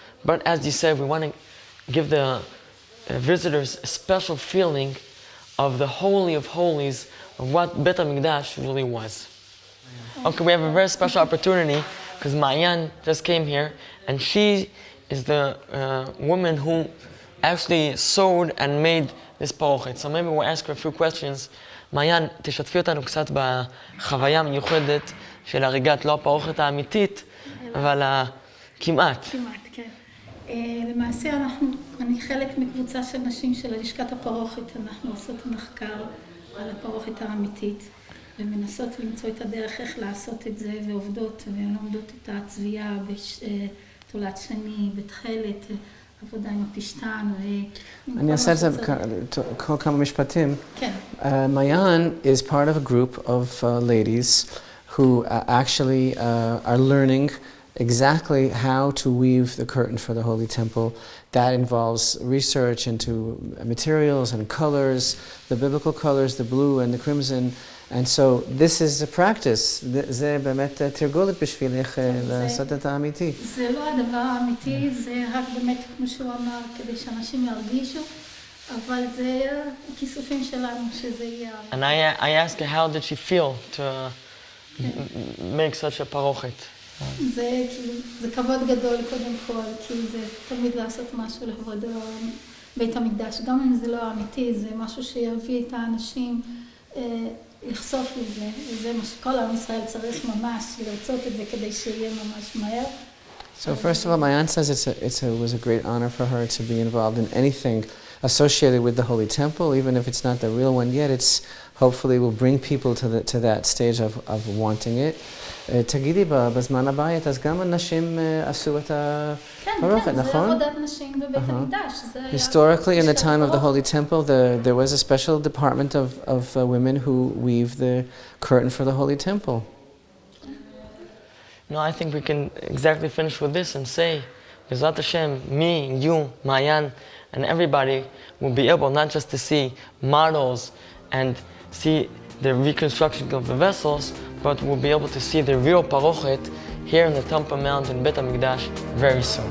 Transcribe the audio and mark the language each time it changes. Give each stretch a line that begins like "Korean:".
English: But as you said, we want to give the visitors a special feeling of the Holy of Holies, of what Beit HaMikdash really was. Okay, we have a very special opportunity because Mayan just came here, and she is the woman who actually sewed and made this parochet. So maybe we'll ask her a few questions.
Hebrew: מעיין, תשתפי אותנו קצת בחוויה המיוחדת של הריגת, לא הפרוכת האמיתית, אבל כמעט. כמעט, כן. למעשה אני חלק מקבוצה של נשים של לשכת הפרוכת. אנחנו עושות מחקר על הפרוכת האמיתית, ומנסות למצוא את הדרך איך לעשות את זה, ועובדות ולומדות את הצביעה בתולת שני, בתחלת, עבודה עם הפשטן. אני אעשה את זה כל כמה משפטים. כן.
English: Mayan is part of a group of ladies who actually are learning exactly how to weave the curtain for the Holy Temple. That involves research into materials and colors, the biblical colors, the blue and the crimson. And so this is a practice.
Hebrew: זה באמת תרגולת בשבילך לעשות את האמיתי. זה לא הדבר האמיתי, זה רק באמת, כמו שהוא אמר, כדי שאנשים ירגישו, אבל זה הכיסופים שלנו, שזה יהיה...
English: And I asked her, how did she feel to make such a parochet?
Hebrew: זה כבוד גדול קודם כל, כי זה תמיד לעשות משהו לכבוד בית המקדש. גם אם זה לא אמיתי, זה משהו שיביא את האנשים לחשוף לזה. וזה מה שכל עם ישראל צריך ממש, לרצות את זה כדי שיהיה ממש מהר.
English: So first of all, Mayan says it was a great honor for her to be involved in anything associated with the Holy Temple, even if it's not the real one yet. It's hopefully will bring people to that stage of wanting it.
Hebrew: תגידי, בזמן הבית, אז גם הנשים עשו את הפרוכת, כן, זה נכון? עבודת נשים בבית המקדש. זה היה
English: Historically, in the time of the Holy
Hebrew: הפרוכת.
English: Temple, there was a special department of women who weave the curtain for the Holy Temple. No, I think we can exactly finish with this and say, Bezrat Hashem, me, you, Mayan, and everybody will be able not just to see models and see the reconstruction of the vessels, but we'll be able to see the real parochet here in the Temple Mount in Bet HaMikdash very soon.